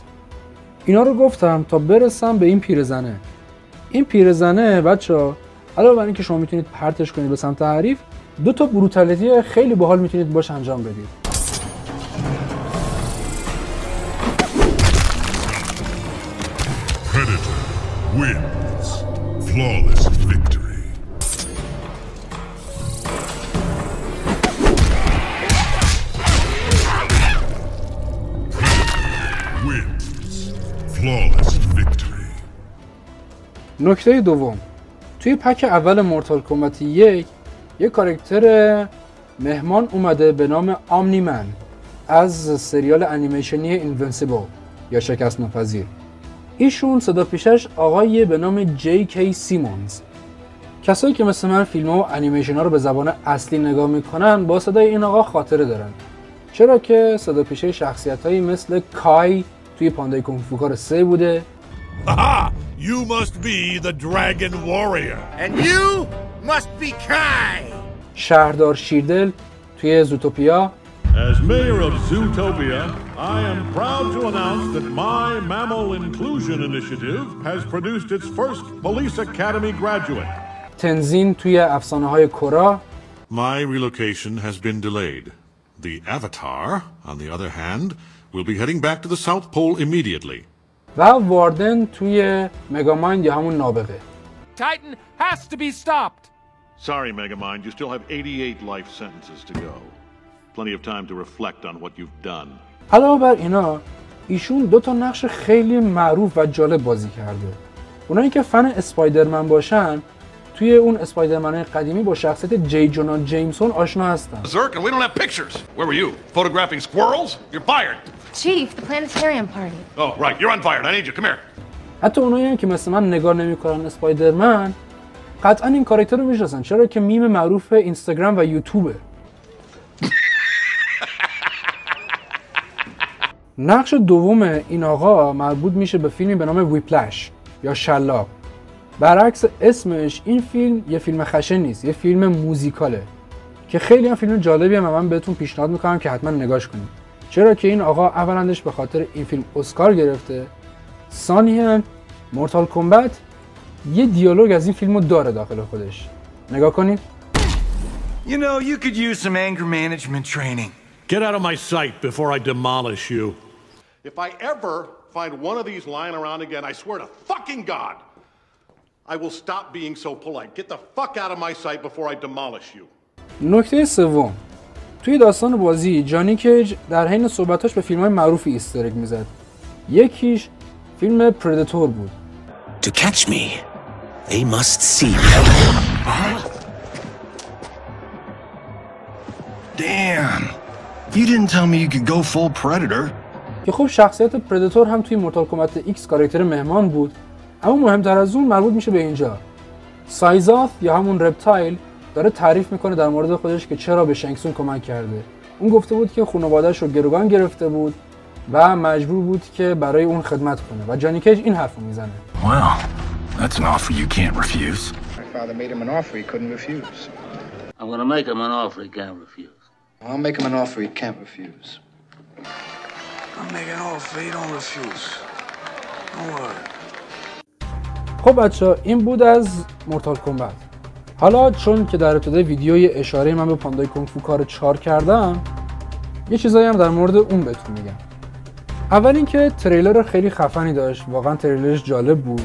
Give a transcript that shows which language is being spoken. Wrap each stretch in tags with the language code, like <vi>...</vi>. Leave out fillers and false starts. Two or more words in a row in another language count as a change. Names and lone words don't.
<fa>اینا رو گفتم تا برسم به این پیرزنه. این پیرزنه بچه‌ها علاوه بر اینکه شما میتونید پرتش کنید به سمت حریف، 2 تا بروتالیتی خیلی باحال میتونید باش انجام بدید.</fa> <en>Predator wins. Flawless victory. Predator wins. Flawless victory.</en> <fa>نکته دوم، توی پک اول مورتال کامبت 1 یه کاراکتر مهمان اومده به نام آمنی من از سریال انیمیشنی اینوینسیبل یا شکست ناپذیر. ایشون صدا پیشش آقایی به نام جی کی سیمونز. کسایی که مثل من فیلم ها و انیمیشن ها رو به زبان اصلی نگاه میکنن با صدای این آقا خاطره دارن، چرا که صدا پیشه شخصیت هایی مثل کای توی پاندای کنگ فو کار 3 بوده.</fa> <en>Aha! You must be the Dragon Warrior. And you must be Kai.</en> <fa>شهردار شیردل توی زوتوپیا.</fa> <en>As mayor of Zootopia, I am proud to announce that my Mammal Inclusion Initiative has produced its first Police Academy graduate.</en> <fa>تنزین توی افسانه های کورا.</fa> <en>My relocation has been delayed. The Avatar, on the other hand, will be heading back to the South Pole immediately.</en> <fa>و واردن توی مگامایند یا همون نابغه.</fa> <en>Titan has to be stopped. Sorry, Megamind, you still have 88 life sentences to go. Plenty of time to reflect on what you've done.</en> <fa>علاوه بر اینا، ایشون 2 تا نقش خیلی معروف و جالب بازی کرده. اونایی که فن اسپایدرمن باشن، توی اون اسپایدرمن‌های قدیمی با شخصیت جی جونا جیمسون آشنا هستن.</fa> <en>Zerk, and we don't have pictures. Where were you? Photographing squirrels? You're fired. Chief, the planetarium party. Oh, right. You're unfired. I need you. Come here.</en> <fa>حتی اونایی هم که مثل من نگاه نمی‌کنن اسپایدرمن، قطعا این کاراکتر رو میشناسن، چرا که میم معروف اینستاگرام و یوتیوبه. نقش دوم این آقا مربوط میشه به فیلمی به نام ویپلش یا شلاق. برعکس اسمش، این فیلم یه فیلم خشن نیست، یه فیلم موزیکاله که خیلی هم فیلم جالبیه و من بهتون پیشنهاد میکنم که حتما نگاش کنید، چرا که این آقا اولندش به خاطر این فیلم اسکار گرفته، ثانیاً مورتال کمبت یه دیالوگ از این فیلمو داره داخل خودش. نگاه کنید.</fa> <en>You know, you could use some anger management training. Get out of my sight before I demolish you. If I ever find one of these lying around again, I swear to fucking God, I will stop being so polite. Get the fuck out of my sight before I demolish you.</en> <fa>نکته سوم، توی داستان بازی جانی کیج در حین صحبتاش به فیلم‌های معروفی</fa> <en>easter egg</en> <fa>میزد. یکیش فیلم پردیتور بود.</fa> <en>To catch me, they must see me. Damn. You didn't tell me you could go full predator.</en> <fa>که خب شخصیت پردیتور هم توی مورتال کمبت ایکس کاراکتر مهمان بود، اما مهمتر از اون مربوط میشه به اینجا. سایزاث یا همون رپتایل داره تعریف میکنه در مورد خودش که چرا به شنگسون کمک کرده. اون گفته بود که خانواده‌اش رو گروگان گرفته بود و مجبور بود که برای اون خدمت کنه و جانی کیج این حرفو میزنه.</fa> <en>Well, that's an offer you can't refuse. My father made him an offer he couldn't refuse. I'm gonna make him an offer he can't refuse. I'll make him an offer he can't refuse. I'll make an offer he don't refuse. Don't worry.</en> <fa>خب بچه‌ها، این بود از مورتال کمبت. حالا چون که در ابتدای ویدیوی اشاره من به پاندای کنگ فو کار 4 کردم، یه چیزایی هم در مورد اون بهتون میگم. اول اینکه تریلر خیلی خفنی داشت، واقعا تریلرش جالب بود.</fa>